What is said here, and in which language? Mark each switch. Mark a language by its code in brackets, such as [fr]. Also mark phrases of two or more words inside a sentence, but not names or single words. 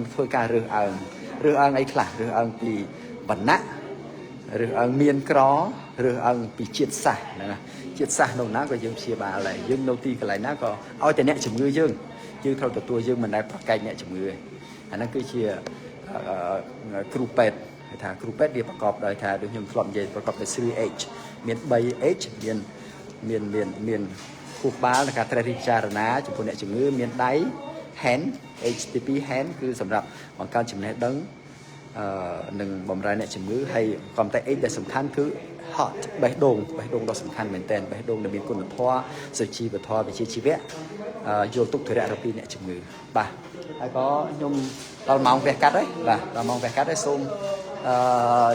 [km] ធ្វើការរើសអើងអីខ្លះរើសអើងពីវណ្ណៈរើសអើងមានក្ររើសអើងពីជាតិសាសន៍ហ្នឹងណាជាតិសាសន៍នោះណាក៏យើងព្យាបាលដែរយើងនៅទីកន្លែងណាក៏ឲ្យតែអ្នកជំងឺយើងត្រូវទទួលយើងមិនដែលប្រកែកអ្នកជំងឺទេអាហ្នឹងគឺជាគ្រូពេទ្យគេថាគ្រូពេទ្យវាប្រកបដោយថាដូច ខ្ញុំធ្លាប់និយាយប្រកបដោយ 3H មាន 3H មានគូបាលនៃការត្រិះរិះពិចារណាចំពោះអ្នកជំងឺមានដៃ [en] hand HTP hand [km] គឺសម្រាប់បង្កើនចំណេះដឹងនឹងបម្រើអ្នកជំងឺហើយក៏តែ H ដែលសំខាន់គឺ heart បេះដូងដ៏សំខាន់ មែនទែនបេះដូងដែលមានគុណធម៌សុជីវធម៌វិជ្ជាជីវៈយល់ទុកធុរៈរបស់អ្នកជំងឺបាទហើយក៏ខ្ញុំដល់ម៉ោងវះកាត់ហើយបាទដល់ម៉ោងវះកាត់ហើយសូមជ